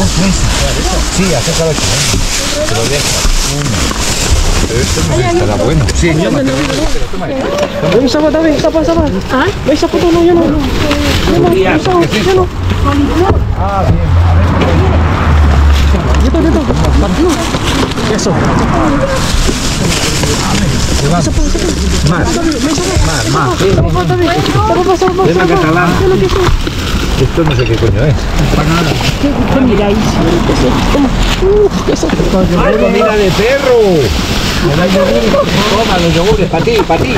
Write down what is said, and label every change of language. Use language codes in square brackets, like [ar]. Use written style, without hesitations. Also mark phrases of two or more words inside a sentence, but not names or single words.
[es] Sí, acércalo aquí. Te lo dejas. Pero esto no estará bueno. Sí, [tl] May isa pa, David. Isa pa. [es] ¿Ah? [tl] May isa pa to, no, yun, no. [es] judías. ¿Qué es esto? Ah, bien. [tl] Dito. Tatlo. [es] Eso. Tema catalán. Esto no sé qué coño es. ¡Ay, comida de perro! Toma los yogures, para ti, para ti.